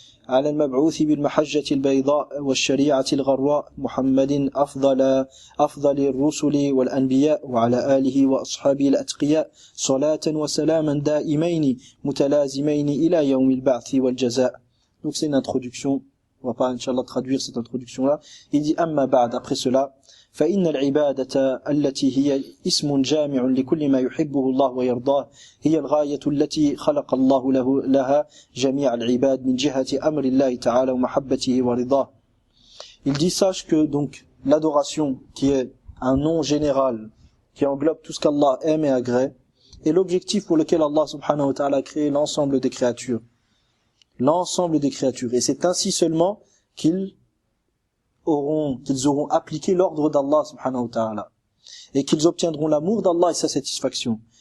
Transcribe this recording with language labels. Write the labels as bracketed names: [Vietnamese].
[Arabic] على المبعوث بالمحجة البيضاء والشريعة الغراء محمد أفضل الرسل والأنبياء وعلى آله وأصحابه الأتقياء صلاة وسلاما دائمين متلازمين إلى يوم البعث والجزاء. [French] Donc c'est une introduction, on va pas Inch'Allah traduire cette introduction là. Il dit [Arabic] أما بعد, [French] après cela, [Arabic] فإن العبادة التي هي اسم جامع لكل ما يحبه الله ويرضاه هي الغاية التي خلق الله لها جميع العباد من جهة أمر الله تعالى ومحبته ورضاه. [French] Il dit, sache que donc l'adoration, qui est un nom général qui englobe tout ce qu'Allah aime et agrée, est l'objectif pour lequel Allah subhanahu wa ta'ala a créé l'ensemble des créatures. Et c'est ainsi seulement qu'ils auront appliqué l'ordre d'Allah subhanahu wa ta'ala, et qu'ils obtiendront l'amour d'Allah et sa satisfaction.